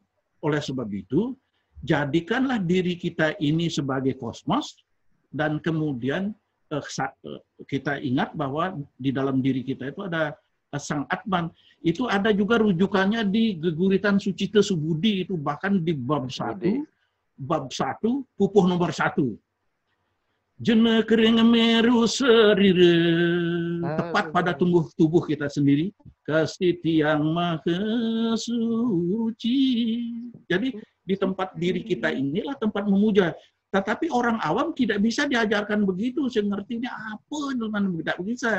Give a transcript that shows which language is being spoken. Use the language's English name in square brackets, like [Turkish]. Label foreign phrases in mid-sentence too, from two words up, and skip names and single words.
[Indonesian] Oleh sebab itu, jadikanlah diri kita ini sebagai kosmos, dan kemudian kita ingat bahwa di dalam diri kita itu ada Sang Atman. Itu ada juga rujukannya di Geguritan Suci Kesubudi, itu bahkan di bab 1, pupuh nomor 1. [Balinese] Jene kering meru serire, [Indonesian] tepat pada tubuh kita sendiri, kasih tiang maha suci. Jadi di tempat diri kita inilah tempat memuja. Tetapi orang awam tidak bisa diajarkan begitu, sengertinya apa, tidak bisa.